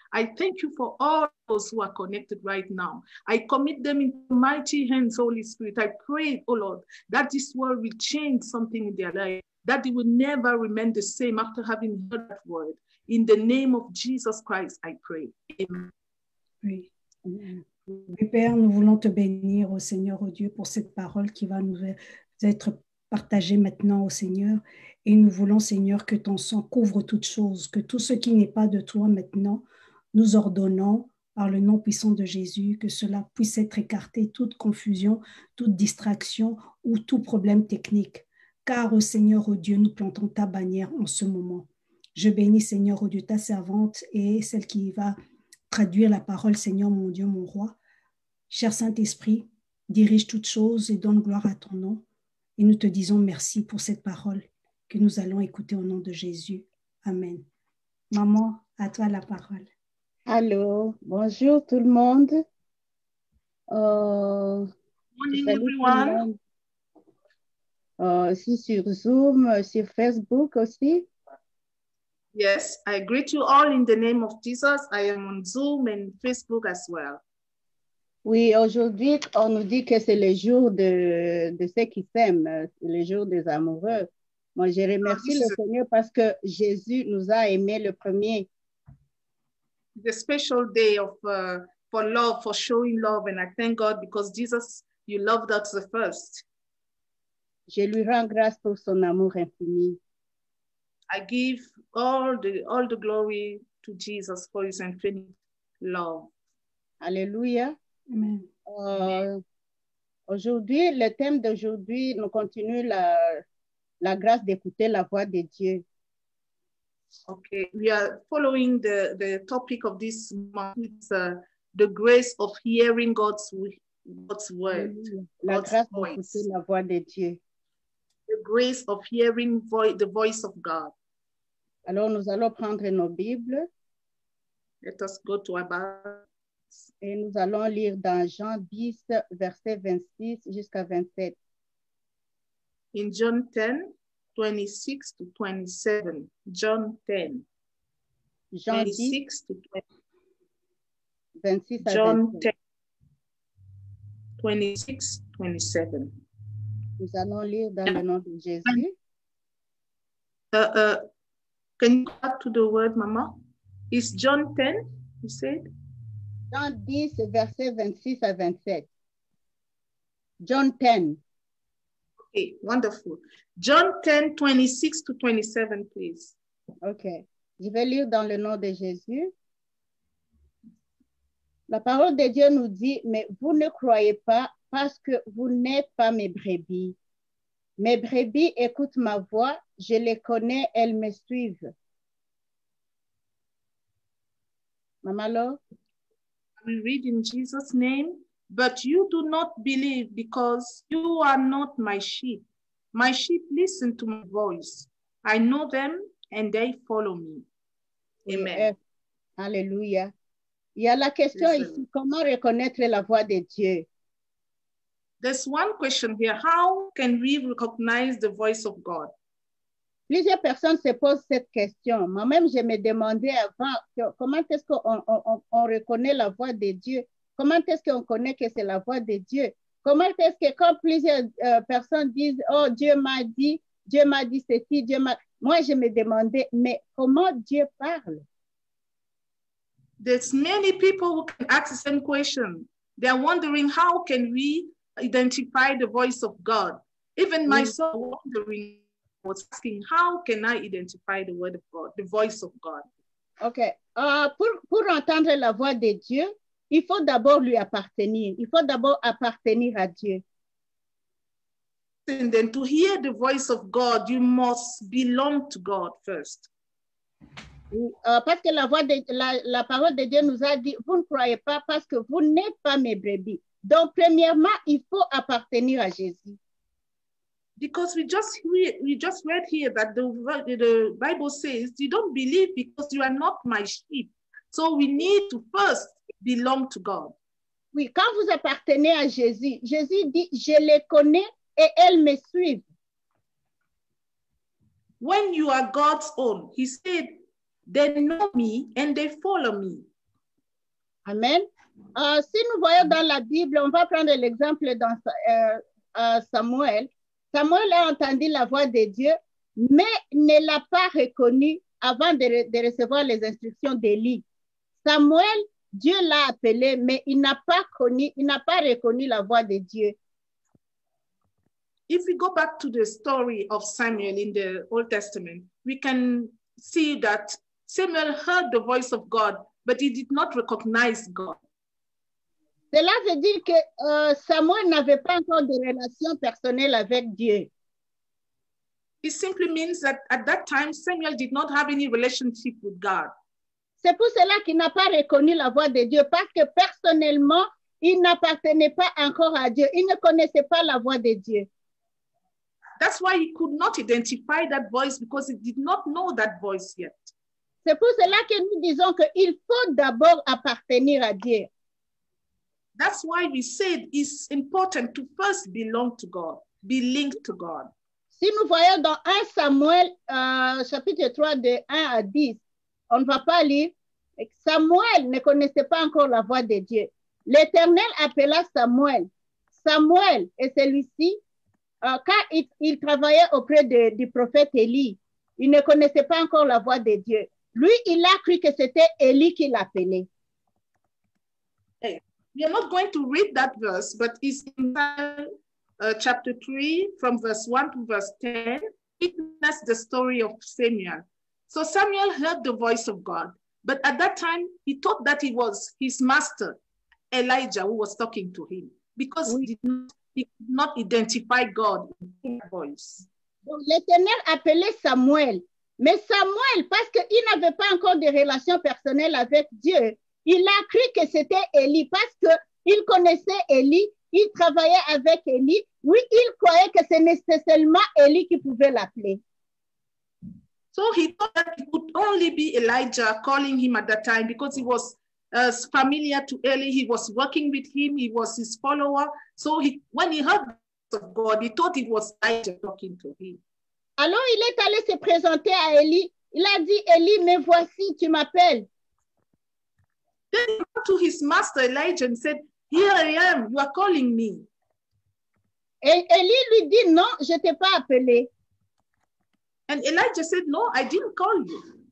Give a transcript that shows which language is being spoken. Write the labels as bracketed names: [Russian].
[English] I thank you for all those who are connected right now. I commit them into mighty hands, Holy Spirit. I pray, oh Lord, that this word will change something in their life, that they will never remain the same after having heard that word. In the name of Jesus Christ, I pray. Amen. [French] Oui. Oui, Père, nous voulons te bénir, au Seigneur, au Dieu, pour cette parole qui va nous être partagée maintenant, au Seigneur. Et nous voulons, Seigneur, que ton sang couvre toutes choses, que tout ce qui n'est pas de toi maintenant, nous ordonnons par le nom puissant de Jésus, que cela puisse être écarté, toute confusion, toute distraction ou tout problème technique. Car, au Seigneur, au Dieu, nous plantons ta bannière en ce moment. Je bénis, Seigneur, au Dieu, ta servante et celle qui va traduire la parole, Seigneur, mon Dieu, mon roi. Cher Saint-Esprit, dirige toutes choses et donne gloire à ton nom. Et nous te disons merci pour cette parole que nous allons écouter au nom de Jésus. Amen. Maman, à toi la parole. Allô, bonjour tout le monde. [English] Morning, everyone. [French] Aussi sur Zoom, sur Facebook aussi. [English] Yes, I greet you all in the name of Jesus. I am on Zoom and Facebook as well. [French] Oui, aujourd'hui, on nous dit que c'est le jour de ceux qui s'aiment, le jour des amoureux. Moi, je remercie le Seigneur parce que Jésus nous a aimés le premier. [English] The special day of for love, for showing love, and I thank God because Jesus, you loved us the first. [French] Je lui rends grâce pour son amour infini. [English] I give all the glory to Jesus for his infinite love. [French] Alléluia. Amen. Aujourd'hui, le thème d'aujourd'hui, nous continuons la grâce d'écouter la voix de Dieu. [English] Okay, we are following the topic of this month. It's the grace of hearing God's word. [French] La grâce d'écouter la voix de Dieu. [English] The grace of hearing the voice of God. [French] Alors, nous allons prendre nos Bibles. [English] Let us go to our Bible. [French] Et nous allons lire dans Jean 10, verset 26 jusqu'à 27. [English] In John 10, 26 to 27. John 10, [French] Jean 26 10, [English] to [French] 26 à [English] John 27. 10, 26, 27. [French] Nous allons lire dans le nom de Jésus. [English] Can you go back to the word, Mama? It's John 10, you said? [French] Jean 10, versets 26 à 27. [English] John 10. Okay, wonderful. John 10, 26 to 27, please. Ok. [French] Je vais lire dans le nom de Jésus. La parole de Dieu nous dit, mais vous ne croyez pas parce que vous n'êtes pas mes brebis. Mes brebis écoutent ma voix, je les connais, elles me suivent. Maman Laure? [English] We read in Jesus' name, but you do not believe because you are not my sheep. My sheep listen to my voice. I know them and they follow me. Amen. [French] Alléluia. Il y a la question ici, comment reconnaître la voix de Dieu? [English] There's one question here. How can we recognize the voice of God? [French] Plusieurs personnes se posent cette question. Moi-même, je me demandais avant, comment est-ce qu'on reconnaît la voix de Dieu? Comment est-ce qu'on connaît que c'est la voix de Dieu? Comment est-ce que quand plusieurs personnes disent, oh, Dieu m'a dit ceci, Dieu m'a... Moi, je me demandais, mais comment Dieu parle? [English] There's many people who can ask the same question. They're wondering, how can we identify the voice of God? Even myself wondering, was asking, how can I identify the word of God, the voice of God? OK. [French] Pour entendre la voix de Dieu, il faut d'abord lui appartenir. Il faut d'abord appartenir à Dieu. [English] And then to hear the voice of God, you must belong to God first. [French] Parce que la parole de Dieu nous a dit, vous ne croyez pas parce que vous n'êtes pas mes brebis. Donc, premièrement, il faut appartenir à Jésus. [English] Because we just read here that the Bible says, you don't believe because you are not my sheep. So we need to first belong to God. [French] Oui, quand vous appartenez à Jésus, Jésus dit, je les connais et elles me suivent. [English] When you are God's own, he said, they know me and they follow me. Amen. [French] Si nous voyons dans la Bible, on va prendre l'exemple dans Samuel. Samuel a entendu la voix de Dieu, mais ne l'a pas reconnue avant de recevoir les instructions d'Élie. Samuel, Dieu l'a appelé, mais il n'a pas reconnu la voix de Dieu. [English] If we go back to the story of Samuel in the Old Testament, we can see that Samuel heard the voice of God, but he did not recognize God. [French] Cela veut dire que Samuel n'avait pas encore de relation personnelle avec Dieu. [English] It simply means that at that time, Samuel did not have any relationship with God. [French] C'est pour cela qu'il n'a pas reconnu la voix de Dieu, parce que personnellement, il n'appartenait pas encore à Dieu. Il ne connaissait pas la voix de Dieu. [English] That's why he could not identify that voice, because he did not know that voice yet. [French] C'est pour cela que nous disons qu'il faut d'abord appartenir à Dieu. [English] That's why we said it's important to first belong to God, be linked to God. [French] Si nous voyons dans 1 Samuel, chapitre 3, de 1 à 10, on ne va pas lire. Samuel ne connaissait pas encore la voix de Dieu. L'Éternel appela Samuel. Samuel est celui-ci, quand il travaillait auprès du prophète Élie, il ne connaissait pas encore la voix de Dieu. Lui, il a cru que c'était Élie qui l'appelait. [English] We are not going to read that verse, but it's in chapter 3, from verse 1 to verse 10. That's the story of Samuel. So Samuel heard the voice of God, but at that time, he thought that it was his master, Elijah, who was talking to him, because he could not identify God in that voice. [French] Donc, l'Éternel appelait Samuel. Mais Samuel, parce qu'il n'avait pas encore de relation personnelle avec Dieu, il a cru que c'était Élie, parce qu'il connaissait Élie, il travaillait avec Élie. Oui, il croyait que c'était seulement Élie qui pouvait l'appeler. [English] So he thought that it could only be Elijah calling him at that time, because he was familiar to Eli. He was working with him. He was his follower. So when he heard the voice of God, he thought it was Elijah talking to him. [French] Alors il est allé se présenter à Élie. Il a dit, Élie, me voici, tu m'appelles. [English] Then he went to his master Elijah and said, here I am, you are calling me. [French] Et Élie lui dit, non, je ne t'ai pas appelé. [English] And Elijah said, no, I didn't call you.